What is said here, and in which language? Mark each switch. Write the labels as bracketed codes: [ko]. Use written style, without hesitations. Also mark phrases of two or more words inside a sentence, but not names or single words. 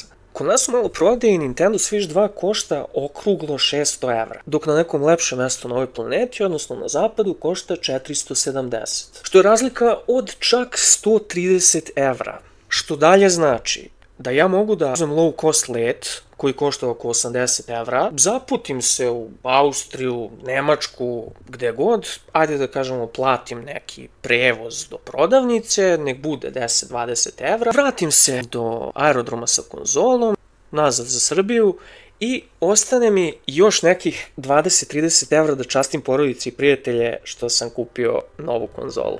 [sr] Kod nas u maloprodaji Nintendo Switch 2 košta okruglo 600 evra, dok na nekom lepšem mestu na ovoj planeti, odnosno na zapadu, košta 470. Što je razlika od čak 130 evra. Što dalje znači da ja mogu da uzem [en] low cost [sr] let, koji košta oko 80 evra, zaputim se u Austriju, Nemačku, gde god, ajde da kažemo platim neki prevoz do prodavnice, nek bude 10-20 evra, vratim se do aerodroma sa konzolom, nazad za Srbiju I ostane mi još nekih 20-30 evra da častim porodici i prijatelje što sam kupio novu konzolu.